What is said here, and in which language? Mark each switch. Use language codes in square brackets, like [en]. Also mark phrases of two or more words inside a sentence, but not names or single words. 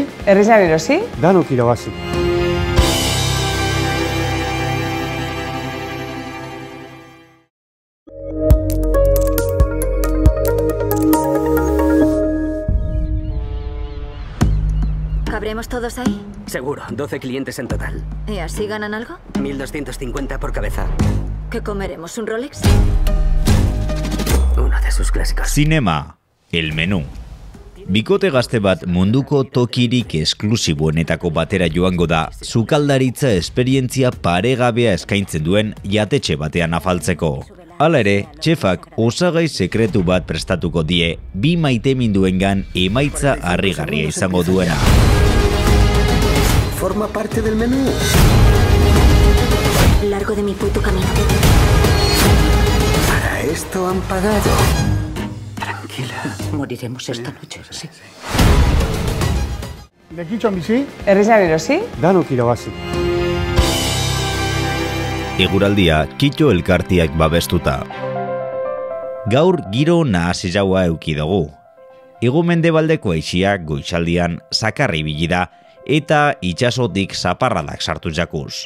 [eu] Herrizan erosi, Danok irabazi. [es] ¿Cabremos todos ahí? Seguro, 12 clientes en total. ¿Y así ganan algo? 1.250 por cabeza. ¿Qué comeremos? ¿Un Rolex? Uno de sus clásicos. [eu] Zinema, el menú. Bikote gazte bat munduko tokirik esklusiboenetako batera joango da, sukaldaritza esperientzia paregabea eskaintzen duen jatetxe batean afaltzeko. Hala ere, txefak osagai sekretu bat prestatuko die, bi maiteminduengan emaitza harrigarria izango duena. [es] Forma parte del menú. Largo de mi puto camino. Para esto han pagado. Tranquila. Moriremos esta noche, sí. [eu] Lekitxon bizi, herrizan erosi, Danok irabazi. Eguraldia Kitxo elkartiak babestuta. Gaur giro nahasi jaua euki dugu. Hego-mendebaldeko haizia goizaldian zakarri ibili da eta itsasotik zaparradak sartu jakuz.